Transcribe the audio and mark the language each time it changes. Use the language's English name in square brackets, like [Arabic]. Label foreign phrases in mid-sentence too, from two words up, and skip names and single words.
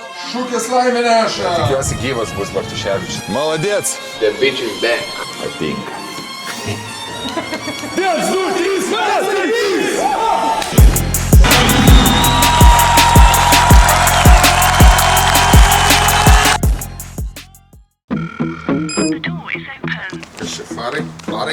[Lithuanian] Šūkis laimė neša. Tikiuosi gyvas bus Bartuševičius. [Russian] Молодец. [English] The bitch is back. [Lithuanian] Patinka. [English] 1, 2, 3, masterpiece! [Lithuanian] Kas čia farai? Farai?